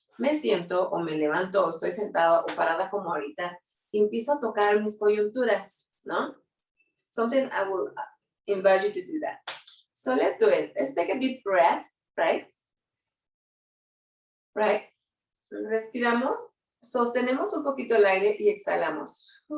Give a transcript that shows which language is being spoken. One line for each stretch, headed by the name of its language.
Spanish: Me siento o me levanto o estoy sentada o parada como ahorita y empiezo a tocar mis coyunturas, ¿no?
English: Something I will invite you to do that. So let's do it. Let's take a deep breath, right?
Spanish: Right. Respiramos. Sostenemos un poquito el aire y exhalamos.